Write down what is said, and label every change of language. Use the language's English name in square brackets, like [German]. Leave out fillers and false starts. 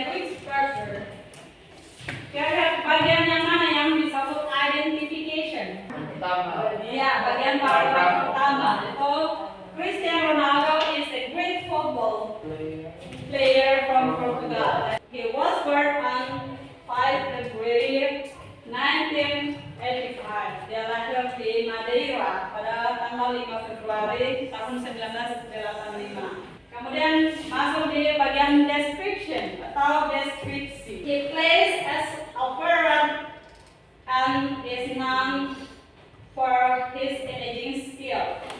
[Indonesian] Kira-kira bagian yang mana yang disebut identification? Pertama. Iya, bagian paragraf pertama. Itu [English] Cristiano Ronaldo is a great football player from Portugal. He was born on 5 February 1985. [Indonesian] Dia lahir di Madeira pada tanggal 5 Februari tahun 1985. Kemudian masuk di bagian description atau deskripsi. [English] He plays as a forward and is known for his imaging skill.